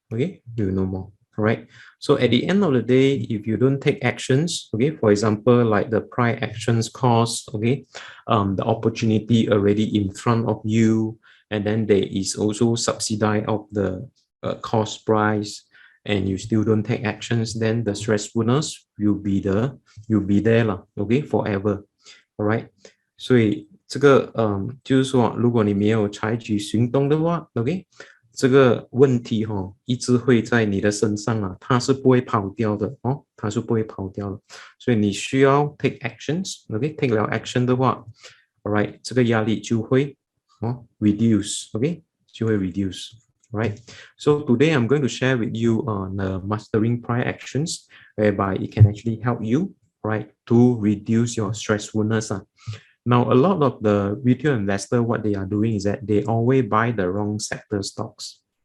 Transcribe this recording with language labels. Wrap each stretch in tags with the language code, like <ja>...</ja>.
<en>Okay, will no more. All right. So at the end of the day, if you don't take actions, okay, for example, like the price actions cost, okay, the opportunity already in front of you, and then there is also subsidy of the cost price, and you still don't take actions, then the stressfulness will be there lah, okay, forever. All right.</en> <zh>所以这个就是说，如果你没有采取行动的话 ，OK， 这个问题一直会在你的身上啊，它是不会跑掉的哦，它是不会跑掉的。所以你需要</zh> <en>take actions，</en> <zh>OK，</zh> <en>take</en> <zh>了</zh> <en>action</en> <zh>的话 ，</zh> <en>all right，</en> <zh>这个压力就会</zh> <en>reduce，</en> <zh>OK， 就会</zh> <en>reduce。 Right. So today I'm going to share with you on mastering price actions, whereby it can actually help you, right, to reduce your stressfulness. Now, a lot of the retail investor, what they are doing is that they always buy the wrong sector stocks.</en>